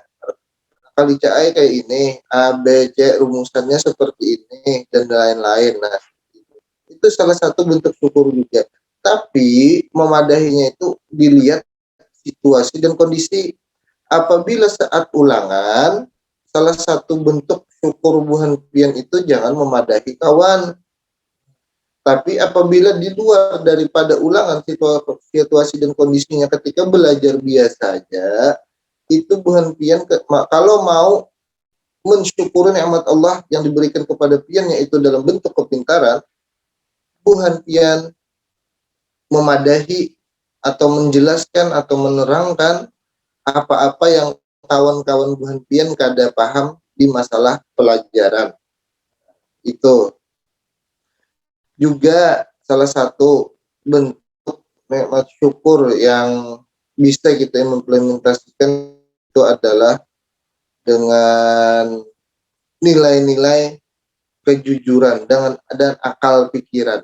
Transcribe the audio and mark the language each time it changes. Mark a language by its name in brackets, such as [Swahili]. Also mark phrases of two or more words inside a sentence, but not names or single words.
[Indonesian] Kali cai kayak ini, A, B, C, rumusannya seperti ini, dan lain-lain. Nah, itu salah satu bentuk syukur juga. Tapi, memadahinya itu dilihat situasi dan kondisi. Apabila saat ulangan, salah satu bentuk syukur buhan pian itu jangan memadahi kawan. Tapi apabila di luar daripada ulangan, situasi dan kondisinya ketika belajar biasa saja, itu buhan pian kalau mau mensyukuri nikmat Allah yang diberikan kepada pian, yaitu dalam bentuk kepintaran, buhan pian memadahi atau menjelaskan atau menerangkan apa-apa yang kawan-kawan buhan pian kada paham di masalah pelajaran. Itu juga salah satu bentuk nikmat syukur yang bisa kita implementasikan itu adalah dengan nilai-nilai kejujuran dan akal pikiran.